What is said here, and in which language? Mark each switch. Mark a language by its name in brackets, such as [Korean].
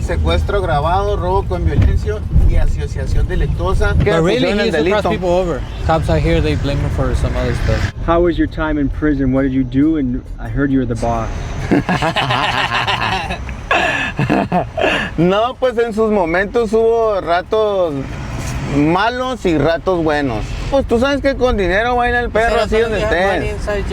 [Spanish] Secuestro agravado, robo con violencia y asociación delictuosa. [English] But really, he used to cross people over. Cops out here, they blame him for some other stuff. How was your time in prison? What did you do? And I heard you were the boss. [Spanish] No, pues en sus momentos hubo ratos malos y ratos buenos. Pues tú sabes que con dinero baila el perro así donde estés.